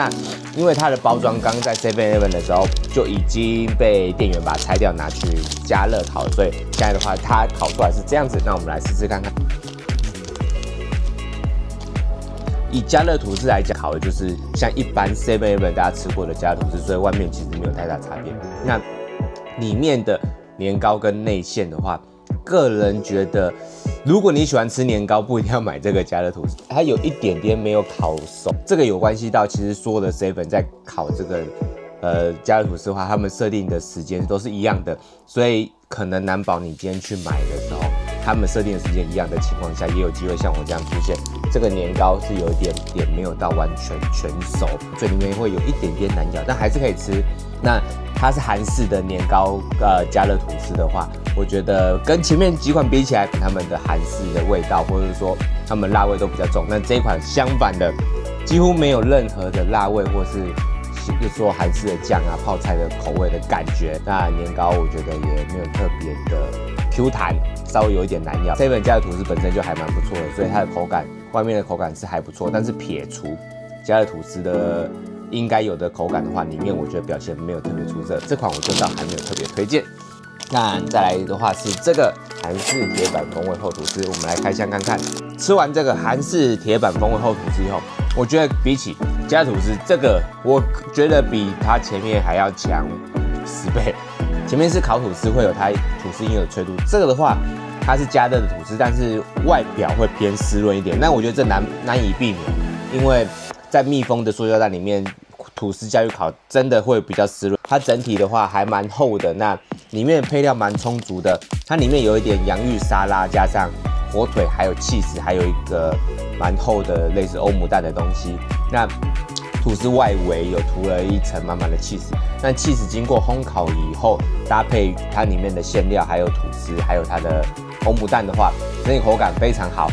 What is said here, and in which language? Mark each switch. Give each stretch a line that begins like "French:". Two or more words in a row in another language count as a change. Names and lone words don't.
Chinese: 那因為它的包裝剛在 7-Eleven 的時候就已經被店員把它拆掉拿去加熱烤了，所以現在的話它烤出來是這樣子。那我們來試試看看。以加熱吐司來講，烤的就是像一般 7-Eleven 大家吃過的加熱吐司，所以外面其實沒有太大差別。那裡面的年糕跟內餡的話，個人覺得如果你喜歡吃年糕，不一定要買這個加熱吐司，它有一點點沒有烤熟，這個有關係到其實所有的 7在烤這個加熱吐司的話，他們設定的時間都是一樣的，所以可能難保你今天去買的時候，他們設定的時間一樣的情況下，也有機會像我這樣出现，這個年糕是有一點點沒有到完全全熟，嘴裡面會有一點點難咬，但還是可以吃。那它是韓式的年糕加热吐司的話，我覺得跟前面幾款比起来，他們的韓式的味道或者是說他們辣味都比較重，那這一款相反的，幾乎沒有任何的辣味或是就說韓式的醬啊泡菜的口味的感觉。那年糕我覺得也沒有特別的 Q 彈，稍微有一點難咬。7加热吐司本身就還蠻不錯的，所以它的口感外面的口感是還不錯，但是撇除加热吐司的应該有的口感的話，裡面我覺得表現沒有特別出色。這款我就倒還沒有特別推薦。那再來的話是這個韓式鐵板風味厚吐司，我們來開箱看看。吃完這個韓式鐵板風味厚吐司以後，我覺得比起加热吐司，這個我覺得比它前面還要強10倍。前面是烤吐司，會有它吐司應有的脆度，這個的話它是加熱的吐司，但是外表會偏濕潤一點。那我覺得這難以避免，因為在密封的塑膠袋裡面，吐司下去烤真的會比較濕潤。它整體的話還蠻厚的，那裡面的配料蠻充足的。它裡面有一點洋芋沙拉，加上火腿，還有起司，還有一個蠻厚的類似歐姆蛋的東西。那吐司外圍有塗了一層满滿的起司，但起司經過烘烤以後，搭配它裡面的餡料，還有吐司，還有它的歐姆蛋的话，整體口感非常好。